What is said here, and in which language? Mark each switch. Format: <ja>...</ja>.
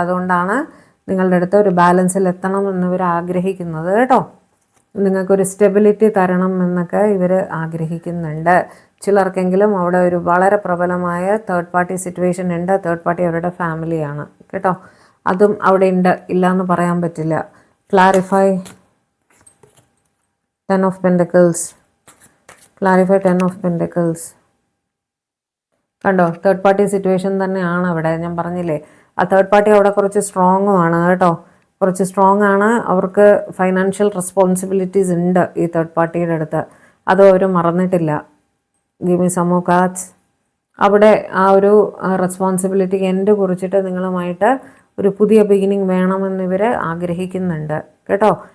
<ml>അതുകൊണ്ടാണ് നിങ്ങളുടെ അടുത്ത് ഒരു ബാലൻസിൽ എത്തണം എന്നിവർ ആഗ്രഹിക്കുന്നത് കേട്ടോ. നിങ്ങൾക്കൊരു സ്റ്റെബിലിറ്റി തരണം എന്നൊക്കെ ഇവർ ആഗ്രഹിക്കുന്നുണ്ട്. ചിലർക്കെങ്കിലും അവിടെ ഒരു വളരെ പ്രബലമായ തേർഡ് പാർട്ടി സിറ്റുവേഷൻ ഉണ്ട്. തേർഡ് പാർട്ടി അവരുടെ ഫാമിലിയാണ് കേട്ടോ. അതും അവിടെ ഉണ്ട്, ഇല്ല എന്ന് പറയാൻ പറ്റില്ല.</ml> <en>Clarify 10 of Pentacles. Clarify 10 of Pentacles.</en> <ml>കണ്ടോ, തേർഡ് പാർട്ടി സിറ്റുവേഷൻ തന്നെയാണ് അവിടെ. ഞാൻ പറഞ്ഞില്ലേ, ആ തേർഡ് പാർട്ടി അവിടെ കുറച്ച് സ്ട്രോങ്ങും ആണ് കേട്ടോ. കുറച്ച് സ്ട്രോങ് ആണ്. അവർക്ക് ഫൈനാൻഷ്യൽ റെസ്പോൺസിബിലിറ്റീസ് ഉണ്ട് ഈ തേർഡ് പാർട്ടിയുടെ അടുത്ത്. അത് അവർ മറന്നിട്ടില്ല.</ml> <en>Give me some more cards.</en> <ml>അവിടെ ആ ഒരു റെസ്പോൺസിബിലിറ്റി എൻഡ് കുറിച്ചിട്ട് നിങ്ങളുമായിട്ട് ഒരു പുതിയ ബിഗിനിങ് വേണമെന്ന് ഇവർ ആഗ്രഹിക്കുന്നുണ്ട് കേട്ടോ.</ml>